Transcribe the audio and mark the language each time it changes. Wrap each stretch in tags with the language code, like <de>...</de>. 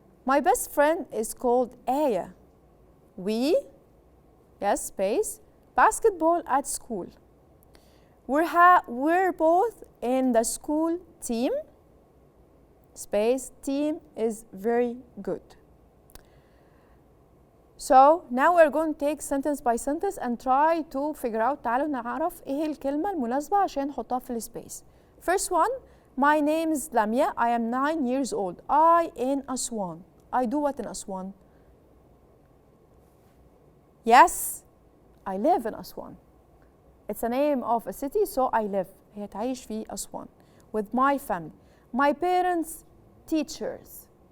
<en>My best friend is called Aya. We, yes, space, basketball at school. We're both in the school team. Space, team is very good. So now we're going to take sentence by sentence and try to figure out.</en> <ar>تعالوا نعرف ايه الكلمة المناسبة عشان نحطها في السبيس.</ar> <en>First one, my name is Lamia. I am 9 years old. I in Aswan. I do what in Aswan? Yes, I live in Aswan. It's a name of a city, so I live.</en> <ar>هي تعيش في أسوان.</ar> <en>With my family. My parents, teachers.</en>